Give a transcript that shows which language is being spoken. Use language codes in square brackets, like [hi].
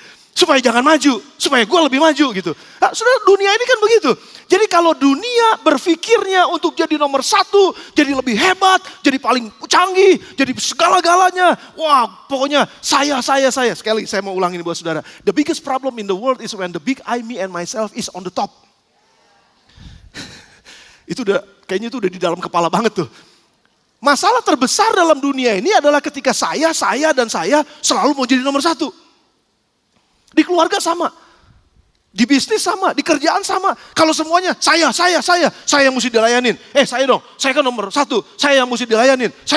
[id] Supaya jangan maju, supaya gue lebih maju gitu. Nah, saudara, dunia ini kan begitu. Jadi kalau dunia berpikirnya untuk jadi nomor satu, jadi lebih hebat, jadi paling canggih, jadi segala-galanya. Wah, pokoknya saya. Sekali saya mau ulangi ini buat saudara. [en] The biggest problem in the world is when the big I, me and myself is on the top. [id] Kayaknya itu udah di dalam kepala banget tuh. Masalah terbesar dalam dunia ini adalah ketika saya selalu mau jadi nomor satu. Di keluarga sama, di bisnis sama, di kerjaan sama. Kalau semuanya saya yang mesti dilayanin. Saya dong, saya kan nomor satu, saya yang mesti dilayanin.